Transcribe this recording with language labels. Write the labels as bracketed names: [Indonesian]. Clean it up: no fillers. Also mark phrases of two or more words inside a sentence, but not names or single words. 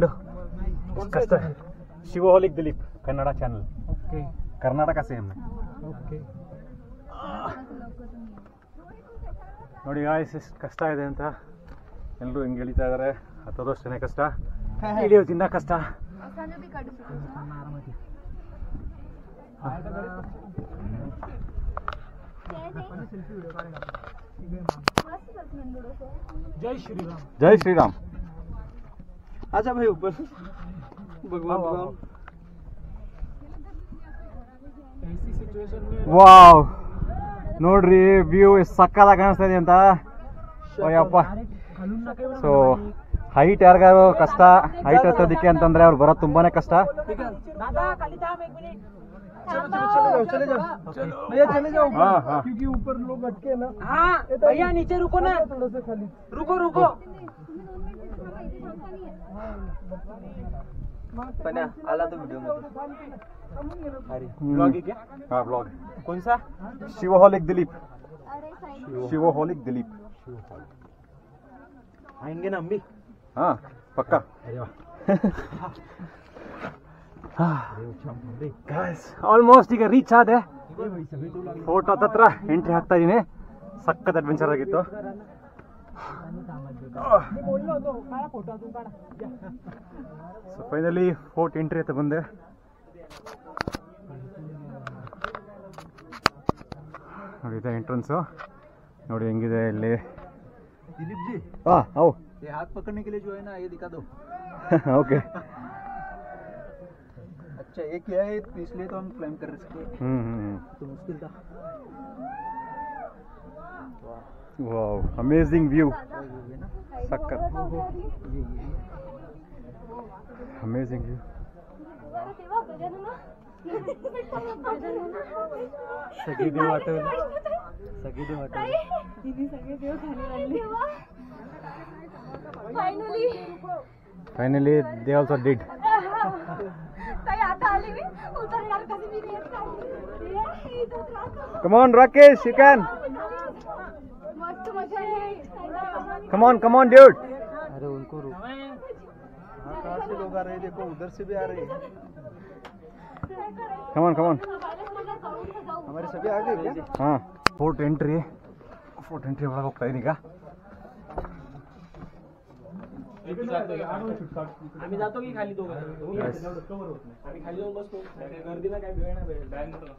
[Kannada] ಕಷ್ಟ. ಶಿವಹೋಲಿಕ್ ದಿಲೀಪ್ ಕನ್ನಡ ಚಾನಲ್. ಓಕೆ ಕರ್ನಾಟಕ ಸೇಮ್. ಓಕೆ ನೋಡಿ ಗಾಯ್ಸ್ ಎಷ್ಟು ಕಷ್ಟ ಇದೆ ಅಂತ ಎಲ್ಲರೂ ಹಿಂಗೆ ಇಳಿತಾ ಇದ್ದಾರೆ. ಹತ್ತೋದು ಅಷ್ಟೇ ಕಷ್ಟ, ಇಳಿಯೋದು ಇನ್ನೂ ಕಷ್ಟ. [Hindi] जय श्री राम. जय श्री राम. आजा भाई ऊपर भगवान भगवान ऐसी सिचुएशन में [Kannada] ವಾವ್ ನೋಡ್ರಿ ವ್ಯೂ ಎಷ್ಟು ಸಕ್ಕತ್ತಾಗಿ ಕಾಣಿಸ್ತಾ ಇದೆ ಅಂತ. ಅಯ್ಯಪ್ಪ. ಸೊ ಹೈಟ್ ಯಾರಿಗಾರು ಕಷ್ಟ ಹೈಟ್ ಹತ್ತೋದಕ್ಕೆ ಅಂತಂದ್ರೆ ಅವ್ರು ಬರೋದು ತುಂಬಾನೇ ಕಷ್ಟ. [Hindi] चले जाओ भैया चले जाओ क्योंकि ऊपर लोग अटके ना. हाँ भैया नीचे रुको ना थोड़ा सा खाली रुको रुको [Marathi] पन्या आला [Hindi] तो वीडियो में ब्लॉग है क्या? हाँ ब्लॉग. कौन सा? शिवहोलिक दिलीप. शिवहोलिक दिलीप आएंगे ना हम भी. हाँ पक्का. अरे वाह [Kannada] ಆಲ್ಮೋಸ್ಟ್ ಈಗ ರೀಚ್ ಆದೆ. ಫೋರ್ಟ್ ಹತ್ರ ಎಂಟ್ರಿ ಆಗ್ತಾ ಇದೀನಿ. ಸಖತ್ ಅಡ್ವೆಂಚರ್ ಆಗಿತ್ತು. ಸೊ ಫೈನಲಿ ಫೋರ್ಟ್ ಎಂಟ್ರಿ ಹತ್ರ ಬಂದೆ. ನೋಡಿ ಇದೆ ಎಂಟ್ರೆನ್ಸು. ನೋಡಿ ಹೆಂಗಿದೆ ಇಲ್ಲಿ. [Hindi] दिलीप जी हाँ आओ. ये हाथ पकड़ने के लिए जो है ना ये दिखा दो. ओके. अच्छा ये क्या है तो इसलिए तो हम क्लाइम कर सकते हैं. तो मुश्किल था. [English] wow amazing view sakkat amazing view [Marathi] सगळी देव आठवली सगळी देव आठवली तिने सगळे देव खाली आणले [English] finally they also did [Marathi] ताई आता आली मी उतरणार कधी मी रेत खाली [English] come on Rakesh you can [Marathi] मस्त मजा आली [English] come on dude [Hindi] अरे उनको रोक कहाँ से लोग आ रहे हैं देखो उधर से भी आ रहे हैं [English] come on [Hindi] हमारे सभी आ गए क्या हाँ फोर्ट एंट्री [Kannada] ಒಳಗೆ ಹೋಗ್ತಾ ಇದೀನಿ ಈಗ [Marathi] आम्ही जातो की खाली दोघं आम्ही खाली जाऊन बसतो गर्दीला काय वेळ नाही बॅग